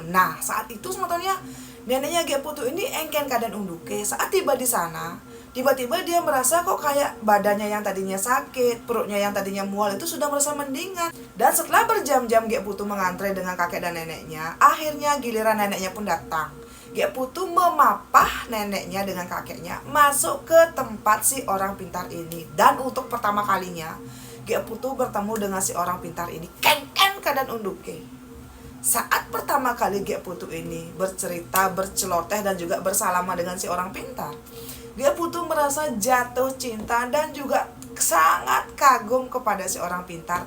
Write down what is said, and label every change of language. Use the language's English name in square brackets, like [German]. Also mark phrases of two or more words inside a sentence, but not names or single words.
[Indonesian] Nah, saat itu sebetulnya neneknya Gek Putu ini [Balinese] engken keadaan unduke. [Indonesian] Saat tiba di sana, tiba-tiba dia merasa kok kayak badannya yang tadinya sakit, perutnya yang tadinya mual itu sudah merasa mendingan. Dan setelah berjam-jam Gek Putu mengantre dengan kakek dan neneknya, akhirnya giliran neneknya pun datang. Gek Putu memapah neneknya dengan kakeknya masuk ke tempat si orang pintar ini. Dan untuk pertama kalinya Gek Putu bertemu dengan si orang pintar ini keadaan unduke. Saat pertama kali Gek Putu ini bercerita, berceloteh dan juga bersalaman dengan si orang pintar, Gek Putu merasa jatuh cinta dan juga sangat kagum kepada si orang pintar.